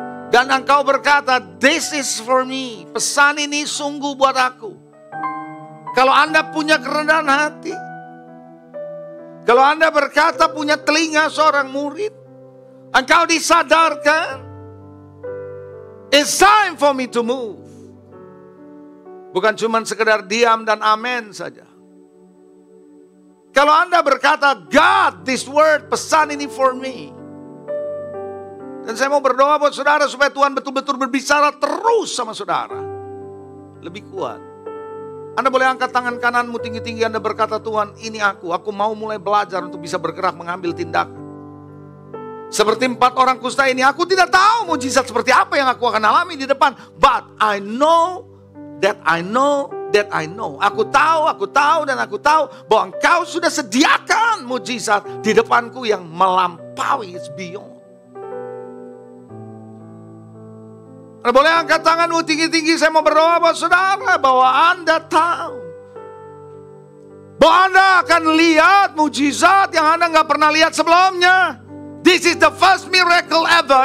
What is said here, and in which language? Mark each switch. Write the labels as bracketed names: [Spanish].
[Indonesian] Dan engkau berkata, [English] this is for me. [Indonesian] Pesan ini sungguh buat aku. Kalau Anda punya kerendahan hati, kalau Anda berkata punya telinga seorang murid, engkau disadarkan, [English] it's time for me to move. [Indonesian] Bukan cuma sekedar diam dan amen saja. Kalau Anda berkata, [English] God, this word, [Indonesian] pesan ini [English] for me. [Indonesian] Dan saya mau berdoa buat saudara supaya Tuhan betul-betul berbicara terus sama saudara. Lebih kuat. Anda boleh angkat tangan kananmu tinggi-tinggi, Anda berkata, Tuhan, ini aku mau mulai belajar untuk bisa bergerak mengambil tindakan. Seperti 4 orang kusta ini, aku tidak tahu mujizat seperti apa yang aku akan alami di depan. [English] But I know that I know that I know. [Indonesian] Aku tahu dan aku tahu bahwa engkau sudah sediakan mujizat di depanku yang melampaui, [English] it's beyond. [Indonesian] Anda boleh angkat tanganmu tinggi-tinggi, saya mau berdoa buat saudara bahwa Anda tahu. Bahwa Anda akan lihat mujizat yang Anda nggak pernah lihat sebelumnya. [English] This is the first miracle ever.